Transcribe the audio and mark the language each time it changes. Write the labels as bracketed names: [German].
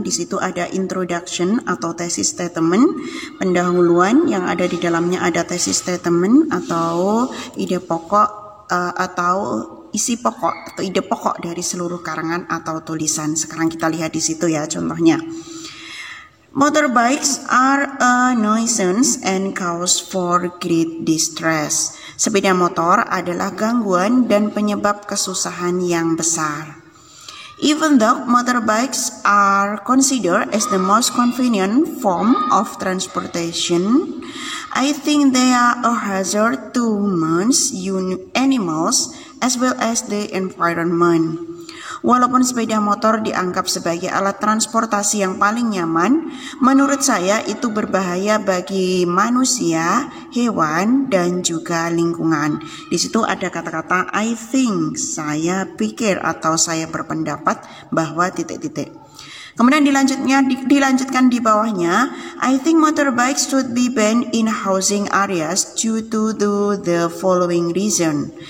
[Indonesian] Di situ ada introduction atau thesis statement, pendahuluan. Yang ada di dalamnya ada thesis statement atau ide pokok atau isi pokok atau ide pokok dari seluruh karangan atau tulisan. Sekarang kita lihat di situ ya contohnya. [English] Motorbikes are a nuisance and cause for great distress. [Indonesian] Sepeda motor adalah gangguan dan penyebab kesusahan yang besar. [English] Even though motorbikes are considered as the most convenient form of transportation, I think they are a hazard to humans, animals, as well as the environment. [Indonesian] Walaupun sepeda motor dianggap sebagai alat transportasi yang paling nyaman, menurut saya itu berbahaya bagi manusia, hewan, dan juga lingkungan. Di situ ada kata-kata [English] I think, [Indonesian] saya pikir atau saya berpendapat bahwa titik-titik. Kemudian dilanjutkan di bawahnya, [English] I think motorbikes should be banned in housing areas due to the following reason.